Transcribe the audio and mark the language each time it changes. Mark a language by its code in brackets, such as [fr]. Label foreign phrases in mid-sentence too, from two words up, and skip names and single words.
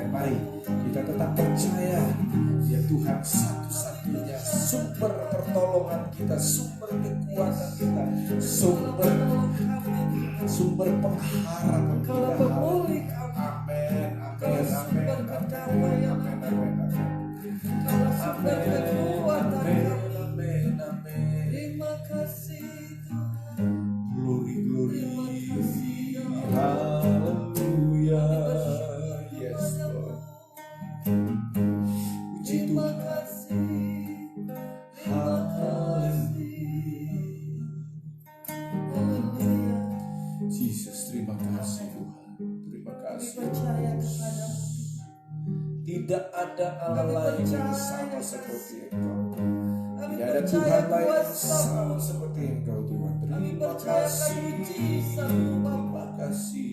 [id] Mari kita tetap percaya ya, Tuhan satu-satunya sumber pertolongan kita, sumber kekuatan kita, sumber pengharapan kita. Amin, amin, amin, amin. Terima kasih Tuhan. Glory. Haleluya. [en] Yes Lord. [id] Puji Tuhan. Haleluya. Jesus, terima kasih Tuhan. Terima kasih. Tidak ada Allah lain yang sama seperti Engkau. Tidak ada Tuhan lain yang sama seperti Engkau Tuhan. Terima kasih. Terima kasih.